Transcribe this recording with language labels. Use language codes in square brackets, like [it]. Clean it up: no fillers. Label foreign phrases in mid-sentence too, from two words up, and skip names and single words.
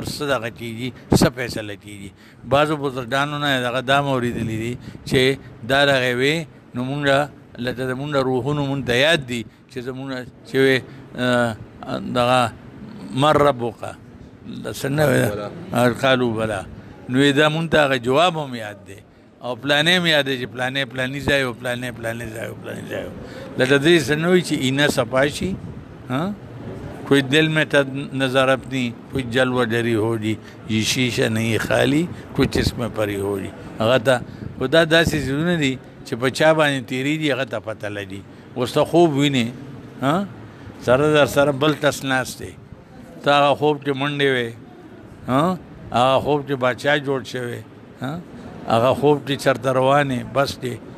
[ps] څه دغه کېږي څه فیصله کېږي بعضو بزرګانو نه دغه دا مې اورېدلي دي چې دا دغې وې نو مونږ لکه زمونږ روحونو مونږ ته یاد دي چې زمونږ چې دغه [ar] من ربک [ps] څنګه [ar] قالو بلا [ps] نو دا مونږ ته هغه جواب هم یاد دی او پلانې مې یادې چې پلانې ځای او پلانې ځای لکه دې سنوي چې اینه صفا شي [ur] کوئی دل میں نظر اپنی کوئی جلوہ ڈری ہو جی [ps] یہ شیشہ نہیں خالی کچھ اس میں پری ہو جی هغه ته خدا داسې ځایونه دي چې په چا باندې تېرېږي هغه ته پته لګي اوس ته خوب وینې سره در سره بل ټس ناست دی ته هغه خوب چې منډې وې هغه خوب چې باچا جوړ شوی هغه خوب چې چرته روانې بس دی